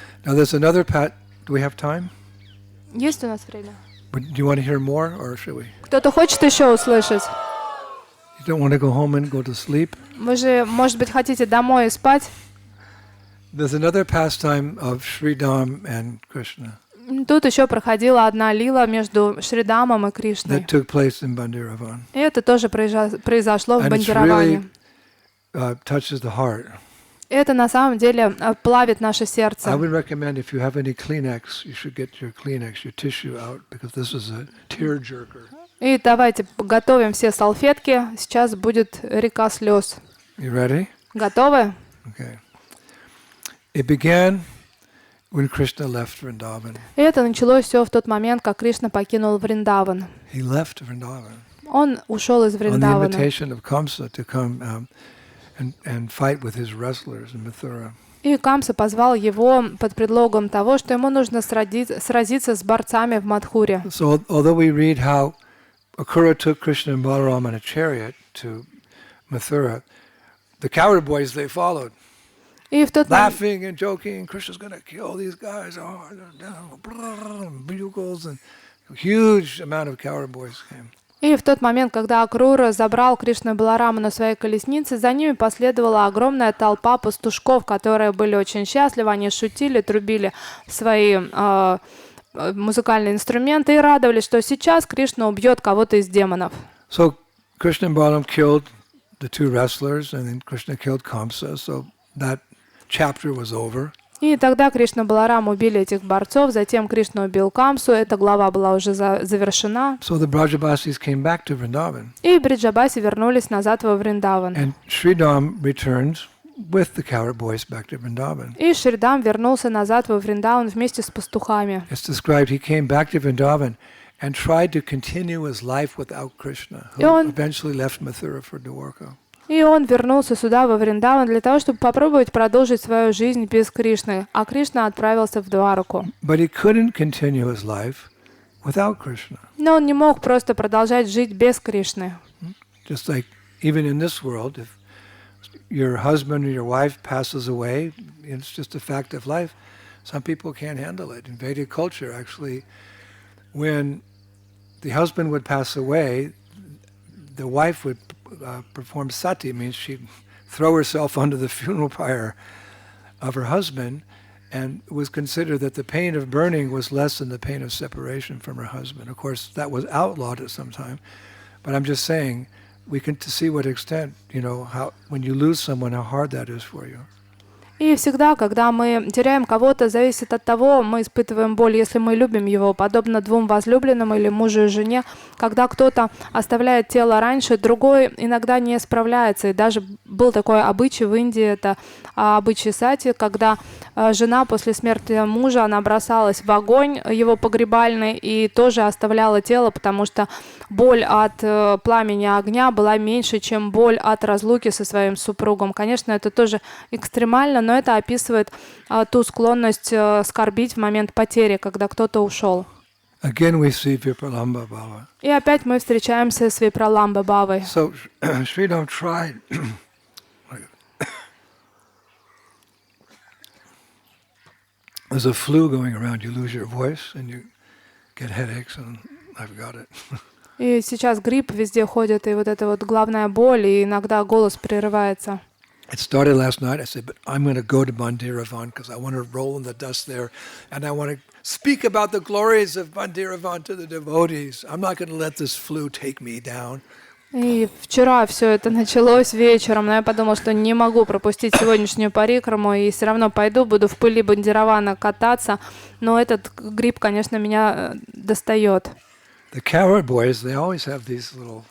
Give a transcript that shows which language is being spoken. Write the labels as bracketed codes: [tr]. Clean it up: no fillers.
[en] Now there's another do we have time? [ru] Есть у нас время? [en] Do you want to hear more or should we? [ru] Кто-то хочет еще услышать? [en] You don't want to go home and go to sleep? [ru] Вы же, может быть, хотите домой и спать? [en] There's another pastime of Sridham and Krishna [ru] Тут еще проходила одна лила между Шридамом и Кришной. [en] that took place in Bandiravan. [ru] И это тоже произошло в [en] And it's [ru] Бандираване. [en] really touches the heart. [ru] Это на самом деле плавит наше [en] I [ru] сердце. [en] would recommend if you have any Kleenex, you should get your Kleenex, your tissue out, because this is a tear jerker. [ru] И давайте готовим все салфетки. Сейчас будет река слез. [en] You ready? [ru] Готовы? [en] Okay. It began when Krishna left Vrindavan. [ru] И это началось все в тот момент, как Кришна покинул Вриндаван. [en] He left Vrindavan [ru] Он ушел из [en] on the [ru] Вриндавана. [en] invitation of Kamsa to come and fight with his wrestlers in Mathura. [ru] И Камса позвал его под предлогом того, что ему нужно сразиться с борцами в Мадхуре. [en] So although we read how Akura took Krishna and Balaram on a chariot to Mathura, the coward boys, they followed, [ru] И в тот момент... [en] laughing and joking. Krishna's going to kill these guys. Oh, bugles and a huge amount of coward boys came. [ru] И в тот момент, когда Акрура забрал Кришну и Балараму на своей колеснице, за ними последовала огромная толпа пастушков, которые были очень счастливы, они шутили, трубили свои музыкальные инструменты и радовались, что сейчас Кришна убьет кого-то из демонов. [en] So Krishna and Balaram killed the two wrestlers, and then Krishna killed Kamsa. So that chapter was over. [ru] И тогда Кришна и Баларам убили этих борцов, затем Кришна убил Камсу, эта глава была уже завершена. [en] So the Brajabasis came back to Vrindavan. [ru] И Бриджабаси вернулись назад во Вриндаван. [en] And Sridham returned with the coward boys back to Vrindavan. [ru] И Шридам вернулся назад во Вриндаван вместе с пастухами. [en] It's described he came back to Vrindavan and tried to continue his life without Krishna, who eventually left Mathura for Dwarka. [ru] И он вернулся сюда, во Вриндаван, для того, чтобы попробовать продолжить свою жизнь без Кришны, а Кришна отправился в Двараку. [en] But he couldn't continue his life without Krishna. [ru] Но он не мог просто продолжать жить без Кришны. [en] Just like even in this world, if your husband or your wife passes away, it's just a fact of life. Some people can't handle it. In Vedic culture, actually, when the husband would pass away, the wife would perform sati, means she'd throw herself onto the funeral pyre of her husband, and it was considered that the pain of burning was less than the pain of separation from her husband. Of course, that was outlawed at some time, but I'm just saying, we can to see what extent, how when you lose someone, how hard that is for you. [ru] И всегда, когда мы теряем кого-то, зависит от того, мы испытываем боль, если мы любим его, подобно двум возлюбленным или мужу и жене. Когда кто-то оставляет тело раньше, другой иногда не справляется. И даже был такой обычай в Индии, это обычай сати, когда жена после смерти мужа, она бросалась в огонь его погребальный и тоже оставляла тело, потому что боль от пламени огня была меньше, чем боль от разлуки со своим супругом. Конечно, это тоже экстремально, но это описывает ту склонность скорбить в момент потери, когда кто-то ушел. [en] Again, we see Vipralamba Bhava. [ru] И опять мы встречаемся с Випраламба Бхавой. [en] So Sridham tried. There's a flu going around. You lose your voice and you get headaches, and I've got it. [ru] И сейчас грипп везде ходит, и вот эта вот главная боль, и иногда голос прерывается. [en] It started last night. I said, but I'm going to go to Bhandiravan because I want to roll in the dust there, and I want to speak about the glories of Bhandiravan to the devotees. I'm not going to let this flu take me down. [ru] И вчера все это началось вечером, но я подумала, что не могу пропустить сегодняшнюю парикраму, и все равно пойду, буду в пыли Бандиравана кататься, но этот грипп, конечно, меня достает. [en] The cowherd boys, they always have these little.